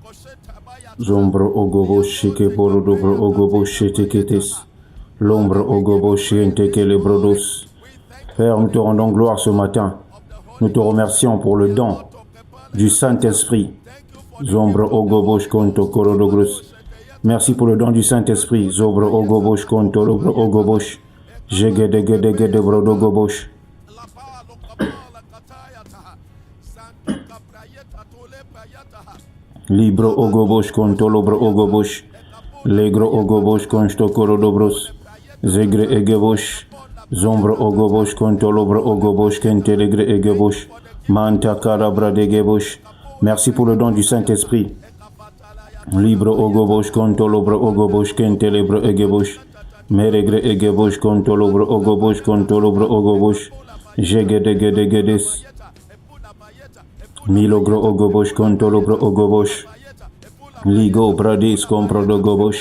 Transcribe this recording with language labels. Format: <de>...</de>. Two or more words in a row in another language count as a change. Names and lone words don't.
<fr>Zombro ogobo shike borodobro ogobo sheteketes. L'ombre ogobo shienteke les brodos. Père, nous te rendons gloire ce matin. Nous te remercions pour le don du Saint-Esprit. Zombro ogobosh konto korodogros. Merci pour le don du Saint-Esprit. Zobro ogobosh konto lobro ogobosh. Jegedegedegede brodogobosh. Libro ogobosh konto lobro ogobosh. Legro ogobosh konto korodobros. Zegre egebosh. Zombro ogobosh konto lobro ogobosh kentelegre egebosh. Manta karabra degebosh. Merci pour le don du Saint-Esprit. Libro ogobosh konto lobro ogobosh kentelebro egebosh. Meregre egebosh konto lobro ogobosh konto lobro ogobosh. Jegedegedegedes. Milogro ogobosh konto lobro ogobosh. Ligo bradis compro dogobosh.</fr>